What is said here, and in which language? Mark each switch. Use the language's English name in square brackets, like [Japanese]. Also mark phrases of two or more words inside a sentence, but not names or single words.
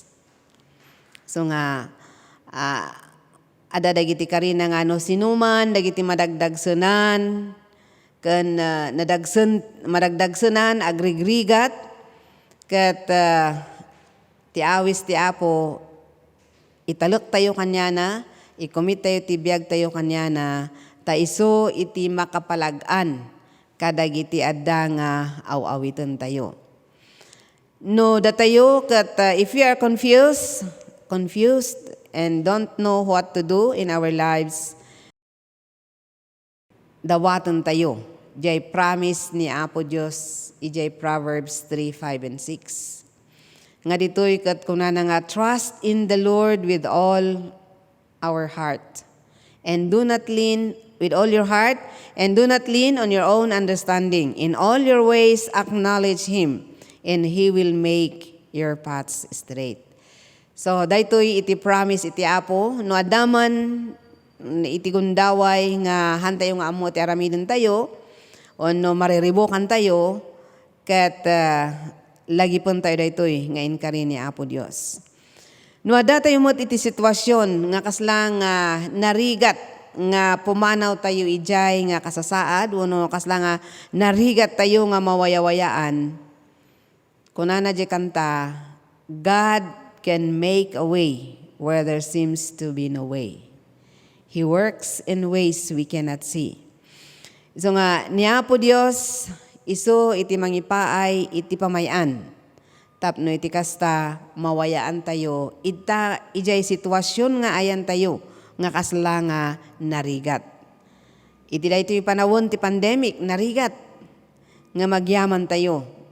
[Iloko] So nga ada dagiti karina nga no sinuman dagiti madagdagsenan ken madagdagsenan agrigrigat ket ti awis ti Apo italek tayo kanyana, ikomit tayo ti biag tayo kanyana, ta iso iti makapalag-an kadagiti adda nga aw-awiten tayo. No datayo ket [English] if you are confused and don't know what to do in our lives, [Iloko] dawaton tayo. Ijay promise ni Apo Dios, ijay Proverbs 3:5 and 6. Nga ditoy ket kunana nga [English] trust in the Lord with all our heart and do not lean with all your heart and do not lean on your own understanding. In all your ways acknowledge Him and He will make your paths straight. [Iloko] So daytoy iti promise iti Apo no adaman iti gundaway nga hantayo nga ammo ti aramiden tayo o no mariribukan tayo ket lagi pon tayo daytoy nga inkari ni Apo Dios. No adda tayo met iti sitwasyon nga kasla nga narigat nga pumanaw tayo ijay nga kasasaad wenno kasla nga narigat tayo nga mawayawayaan. Kunana di kanta, [English] God can make a way where there seems to be no way. He works in ways we cannot see. [Iloko] So nga ni Apo Dios iso iti mangipaay iti pamayan. Tapno iti kasta mawayaan tayo. Ijay sitwasyon nga ayan tayo nga kasla nga narigat. Iti daytoy panawon ti pandemic narigat nga magyaman tayo.